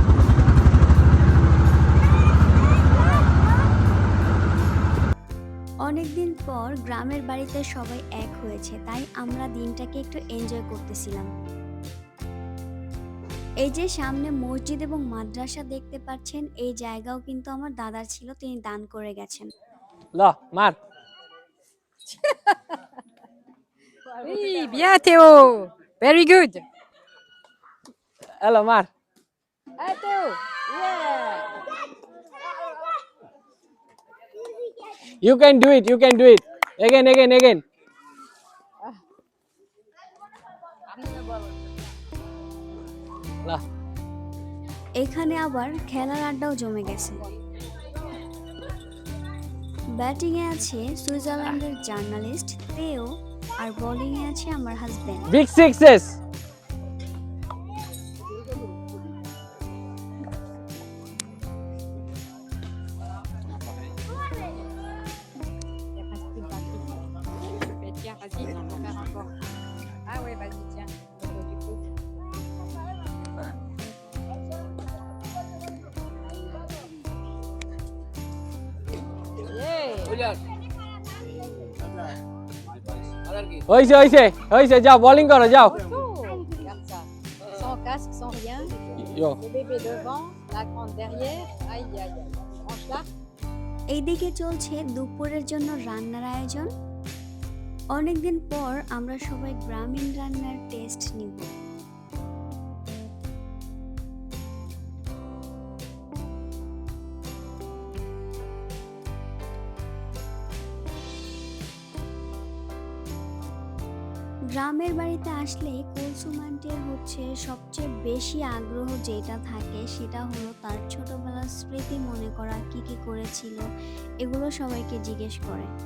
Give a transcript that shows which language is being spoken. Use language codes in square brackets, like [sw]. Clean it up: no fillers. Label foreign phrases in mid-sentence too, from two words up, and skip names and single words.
[bn] অনেকদিন পর গ্রামের বাড়িতে সবাই এক হয়েছে, তাই আমরা দিনটাকে একটু এনজয় করতেছিলাম। এই যে সামনে মসজিদ এবং মাদ্রাসা দেখতে পাচ্ছেন, এই জায়গাও কিন্তু আমার দাদার ছিল, তিনি দান করে গেছেন। ল মার [fr] Oui, bien Théo. [en] Very good. হ্যালো মার Hey Théo. Yeah. You can do it. You can do it. Again. lah. [bn] এখানে আবার খেলার আড্ডাও জমে গেছে। ব্যাটিংয়ে আছে সুইজারল্যান্ডের জার্নালিস্ট তেও, আর বোলিংয়ে আছে আমার হাজবেন্ড। [en] Big sixes. [fr] Il y a presque plus de batterie. Mais tiens, vas-y, on peut faire encore. Ah ouais, vas-y, tiens. Du coup. Yeah. [bn] হইছে যাও বোলিং করো যাও। [fr] Regarde ça. Sans casque, sans rien. [en] Yo. [fr] Le bébé devant, la grande derrière. Aïe, aïe, aïe. Branche là. [bn] এইদিকে চলছে দুপুরের জন্য রান্নার আয়োজন। অনেকদিন পর আমরা সবাই গ্রামীণ রান্নার টেস্ট নিব। গ্রামের বাড়িতে আসলে কুলসুম আন্টির হচ্ছে সবচেয়ে বেশি আগ্রহ যেটা থাকে সেটা হলো তার ছোটবেলার স্মৃতি মনে করা, কি কি করেছিল এগুলো সবাইকে জিজ্ঞেস করে।